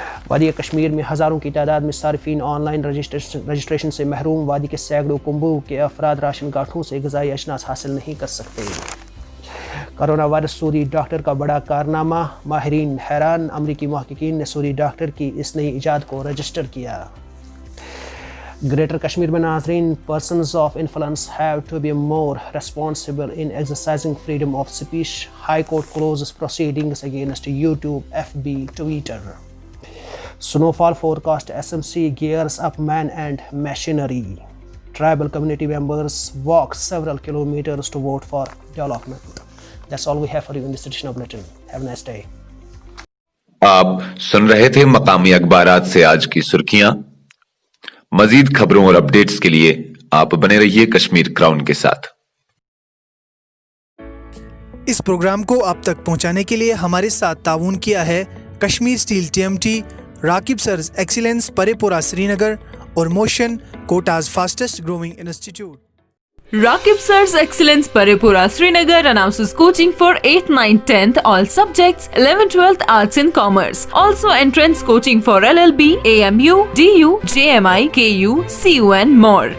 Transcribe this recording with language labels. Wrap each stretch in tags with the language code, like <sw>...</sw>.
<ur>وادی کشمیر میں ہزاروں کی تعداد میں صارفین آن لائن رجسٹریشن سے محروم، وادی کے سینکڑوں کنبوں کے افراد راشن کارڈوں سے غذائی اجناس حاصل نہیں کر سکتے۔ کرونا وائرس سعودی ڈاکٹر کا بڑا کارنامہ، ماہرین حیران، امریکی محققین نے سعودی ڈاکٹر کی اس نئی ایجاد کو رجسٹر کیا۔ گریٹر کشمیر میں ناظرین،</ur> <en>persons of influence have to be more responsible in exercising freedom of speech. High Court closes proceedings against YouTube, FB, Twitter. Snowfall forecast, SMC gears up man and machinery. Tribal community members walk several kilometers to vote for development. That's all we have for you in this edition of Bulletin. Have a nice day.</en> <ur>آپ سن رہے تھے مقامی اخبارات سے آج کی سرخیاں۔ مزید خبروں اور اپڈیٹس کے لیے آپ بنے رہیے کشمیر کراؤن کے ساتھ۔ اس پروگرام کو آپ تک پہنچانے کے لیے ہمارے ساتھ تعاون کیا ہے کشمیر اسٹیل TMT، راکب سرز ایکسیلنس پرے پورہ سری نگر اور motion quotas fastest growing institute.</ur> <en>Rakib Sir's Excellence Paripura Srinagar announces coaching for 8th, 9th, 10th all subjects, 11th, 12th Arts and Commerce. Also entrance coaching for LLB, AMU, DU, JMI, KU, CU and more.</en>